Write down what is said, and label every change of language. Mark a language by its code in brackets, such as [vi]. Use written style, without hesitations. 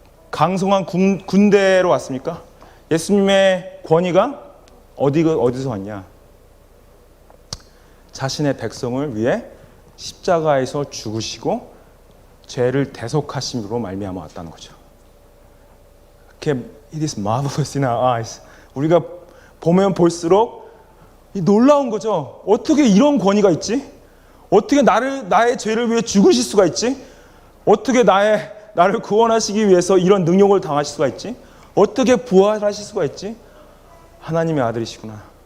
[ko] 강성한 군대로 왔습니까? 예수님의 권위가 어디서 왔냐? 자신의 백성을 위해 십자가에서 죽으시고 죄를 대속하심으로 말미암아 왔다는 거죠. [en] It is marvelous in our eyes. [ko] 우리가 보면 볼수록 놀라운 거죠. 어떻게 이런 권위가 있지? 어떻게 나의 죄를 위해 죽으실 수가 있지? 어떻게 나를 구원하시기 위해서 이런 능력을 당하실 수가 있지? 어떻게 부활하실 수가 있지? 하나님의 아들이시구나.